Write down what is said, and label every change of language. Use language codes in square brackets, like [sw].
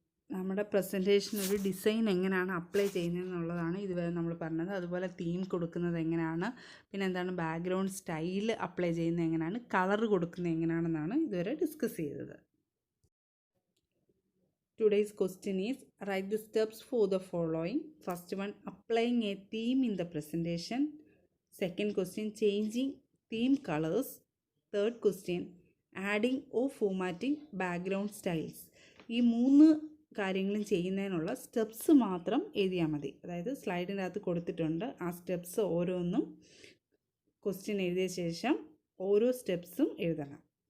[ml] നമ്മുടെ പ്രസൻറ്റേഷൻ ഒരു ഡിസൈൻ എങ്ങനെയാണ് അപ്ലൈ ചെയ്യുന്നതെന്നുള്ളതാണ് ഇതുവരെ നമ്മൾ പറഞ്ഞത്. അതുപോലെ തീം കൊടുക്കുന്നത് എങ്ങനെയാണ്, പിന്നെ എന്താണ് ബാക്ക്ഗ്രൗണ്ട് സ്റ്റൈൽ അപ്ലൈ ചെയ്യുന്നത് എങ്ങനെയാണ്, കളർ കൊടുക്കുന്നത് എങ്ങനെയാണെന്നാണ് ഇതുവരെ ഡിസ്കസ് ചെയ്തത്. [en] Today's question is, write the steps for the following. First one, applying a theme in the presentation. Second question, changing theme colors. Third question, adding or formatting background styles. [ml] ഈ 3 കാര്യങ്ങളും ചെയ്യുന്നതിനുള്ള steps മാത്രം എഴുതിയാൽ മതി. അതായത് സ്ലൈഡിൻ്റെ അകത്ത് കൊടുത്തിട്ടുണ്ട്. ആ സ്റ്റെപ്സ് ഓരോന്നും ക്വസ്റ്റ്യൻ എഴുതിയ ശേഷം ഓരോ സ്റ്റെപ്സും എഴുതണം.